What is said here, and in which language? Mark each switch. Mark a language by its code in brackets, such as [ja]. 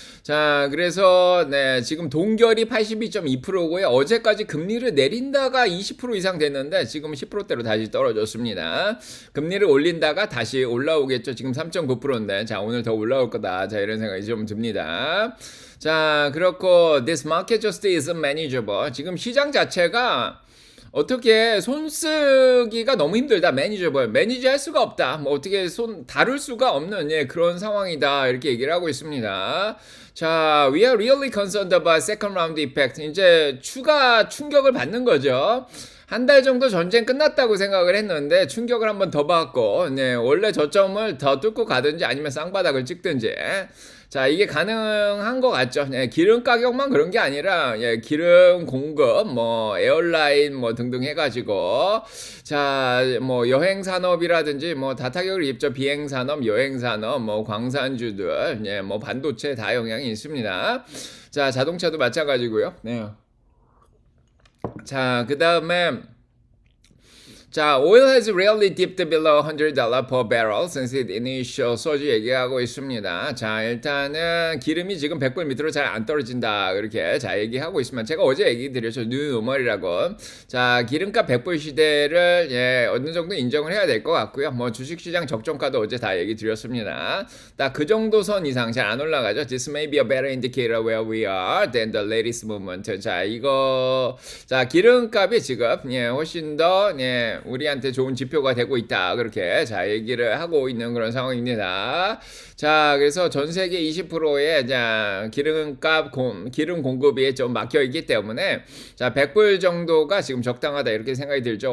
[ko] 자, 그래서 네, 지금 동결이 82.2%고요. 어제까지 금리를 내린다가 20% 이상 됐는데 지금 10%대로 다시 떨어졌습니다. 금리를 올린다가 다시 올라오겠죠. 지금 3.9%인데 자, 오늘 더 올라올 거다. 자, 이런 생각이 좀 듭니다. 자, 그렇고 [en] this market just isn't manageable. [ko] 지금 시장 자체가 어떻게 손 쓰기가 너무 힘들다. 매니지 할 수가 없다. 뭐 어떻게 다룰 수가 없는 예, 그런 상황이다. 이렇게 얘기를 하고 있습니다. [en] 자, we are really concerned about second round effect. [ko] 이제 추가 충격을 받는 거죠. 한 달 정도 전쟁 끝났다고 생각을 했는데 충격을 한번 더 받고 네, 원래 저점을 더 뚫고 가든지 아니면 쌍바닥을 찍든지 자, 이게 가능한 것 같죠. 네, 기름 가격만 그런 게 아니라 예, 기름 공급, 뭐 에어라인 뭐 등등 해가지고 자, 뭐 여행 산업이라든지 뭐 다 타격을 입죠. 비행 산업, 여행 산업, 뭐 광산주들, 예, 뭐 반도체 다 영향이 있습니다. 자, 자동차도 마찬가지고요. 네. 자, 그 다음에 자, [en] oil has rarely dipped below $100 per barrel since its initial surge [ko] 얘기하고 있습니다. 자, 일단은 기름이 지금 100불 밑으로 잘 안 떨어진다. 그렇게 자, 얘기하고 있으면 제가 어제 얘기 드렸죠. 뉴노멀이라고. 자, 기름값 100불 시대를 예, 어느 정도 인정을 해야 될 것 같고요. 뭐 주식시장 적정가도 어제 다 얘기 드렸습니다. 딱 그 정도 선 이상 잘 안 올라가죠. [en] This may be a better indicator where we are than the latest movement. [ko] 자, 이거 자, 기름값이 지금 예, 훨씬 더 예, 우리한테 좋은 지표가 되고 있다. 그렇게 자, 얘기를 하고 있는 그런 상황입니다. 자, 그래서 전 세계 20%의 자, 기름 공급이 좀 막혀 있기 때문에 자, 100불 정도가 지금 적당하다. 이렇게 생각이 들죠.